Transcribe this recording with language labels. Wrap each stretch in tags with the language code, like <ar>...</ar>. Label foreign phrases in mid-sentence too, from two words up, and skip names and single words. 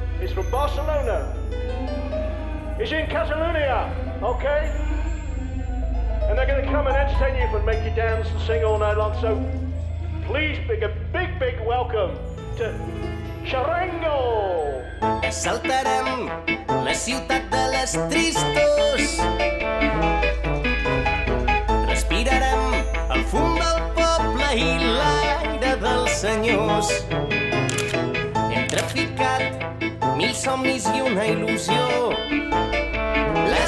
<en>is from Barcelona. He's in Catalonia, okay? And they're going to come and entertain you and make you dance and sing all night long. So please, a big welcome to Charango.</en> <ca>Saltarem la ciutat de les tristos. Respirarem el fum del poble i l'aire dels senyors. Hem traficat 1000 somnis i una il·lusió.</ca>